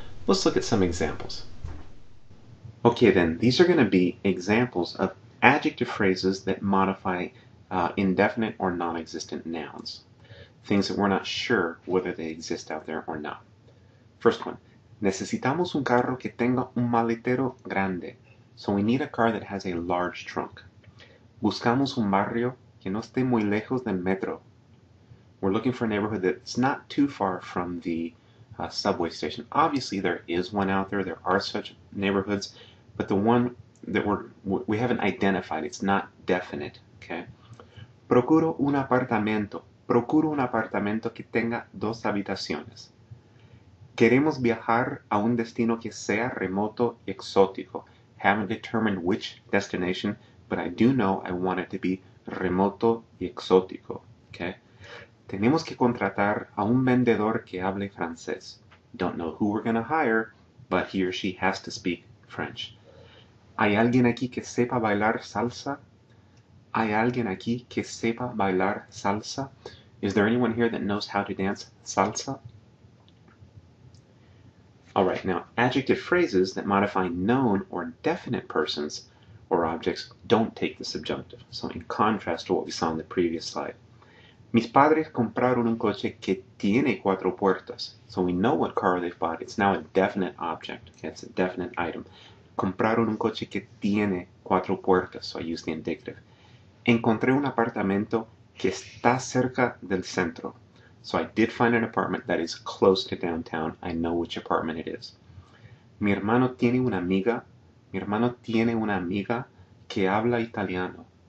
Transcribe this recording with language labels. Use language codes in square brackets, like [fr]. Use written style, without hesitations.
[en] Let's look at some examples. Okay then, these are going to be examples of adjective phrases that modify indefinite or non-existent nouns. Things that we're not sure whether they exist out there or not. First one, [es] necesitamos un carro que tenga un maletero grande. [en] So we need a car that has a large trunk. [es] Buscamos un barrio que no esté muy lejos del metro. [en] We're looking for a neighborhood that's not too far from the subway station. Obviously there is one out there, there are such neighborhoods, but the one that we haven't identified, it's not definite. [es] Okay? Procuro un apartamento que tenga 2 habitaciones. Queremos viajar a un destino que sea remoto y exótico. [en] Haven't determined which destination, but I do know I want it to be [es] remoto y exótico. [en] Okay? [es] Tenemos que contratar a un vendedor que hable francés. [en] Don't know who we're going to hire, but he or she has to speak French. [es] ¿Hay alguien aquí que sepa bailar salsa? ¿Hay alguien aquí que sepa bailar salsa? [en] Is there anyone here that knows how to dance salsa? Alright, now adjective phrases that modify known or definite persons or objects don't take the subjunctive. So in contrast to what we saw in the previous slide. [es] Mis padres compraron un coche que tiene 4 puertas. [en] So we know what car they've bought. It's now a definite object. Okay? It's a definite item. [es] Compraron un coche que tiene 4 puertas. [en] So I use the indicative. [es] Encontré un apartamento que está cerca del centro. [en] So I did find an apartment that is close to downtown. I know which apartment it is. [es] Mi hermano tiene una amiga que habla italiano.